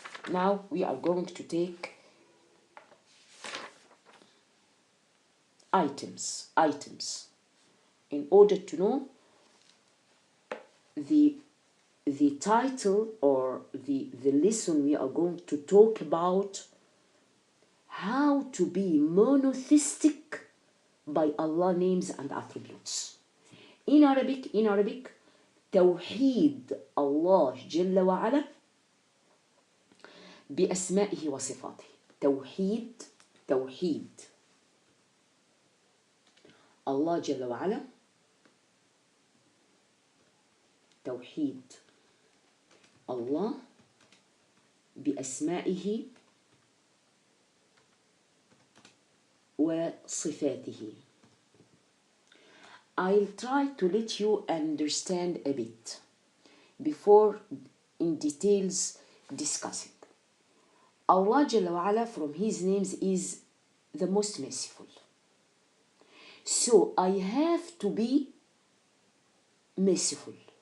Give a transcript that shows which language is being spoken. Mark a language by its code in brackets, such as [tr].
[en] Now we are going to take items in order to know the title or the lesson. We are going to talk about how to be monotheistic by Allah names and attributes. In Arabic, [ar] توحيد الله جل وعلا بأسمائه وصفاته. توحيد الله جل وعلا، توحيد الله بأسمائه وصفاته. [en] I'll try to let you understand a bit before in details discussing. Allah Jalla wa'ala, from His names, is the most merciful. So I have to be merciful.